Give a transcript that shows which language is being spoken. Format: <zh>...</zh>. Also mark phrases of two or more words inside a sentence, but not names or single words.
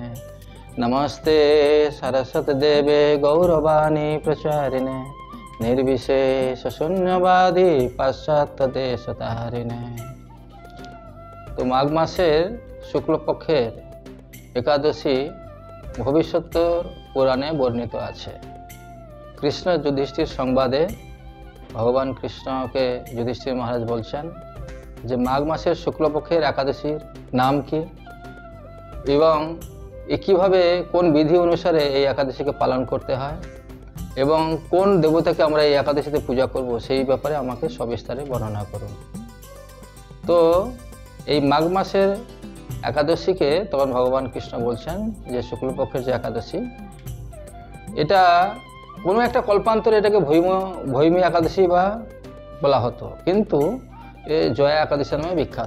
<sa>नमस्ते सरस्वतीदेवे गौरवाणी प्रचारिणे निर्विशेष शून्यवादी पाश्चात्य देशतारिणे।</sa> <bn>তো মাঘ মাসের শুক্লপক্ষের একাদশী ভবিষ্যত পুরাণে বর্ণিত আছে। কৃষ্ণ যুধিষ্ঠির সংবাদে ভগবান কৃষ্ণ কে যুধিষ্ঠির মহারাজ बोलছেন যে মাঘ মাসের শুক্লপক্ষের একাদশীর নাম কী এবং কিভাবে কোন বিধি অনুসারে এই একাদশীকে পালন করতে হয় এবং কোন দেবতাকে আমরা এই একাদশীতে পূজা করব সেই ব্যাপারে আমাকে সবিস্তারে বর্ণনা করুন। তো এই মাঘ মাসের একাদশীকে তখন ভগবান কৃষ্ণ বলছেন যে শুক্লপক্ষের যে একাদশী, এটা কোনো একটা কল্পান্তরে এটাকে ভৈমী একাদশী বা বলা হতো, কিন্তু জয়া একাদশী নামে বিখ্যাত।</bn>